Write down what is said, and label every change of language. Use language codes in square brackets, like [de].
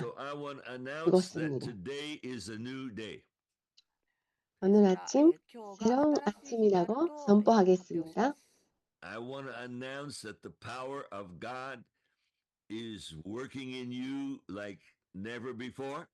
[en] So I want to announce that today is a new day. [ko] 오늘 아침 새로운 아침이라고 선포하겠습니다. [en] I want to announce that the power of God is working in you like never before.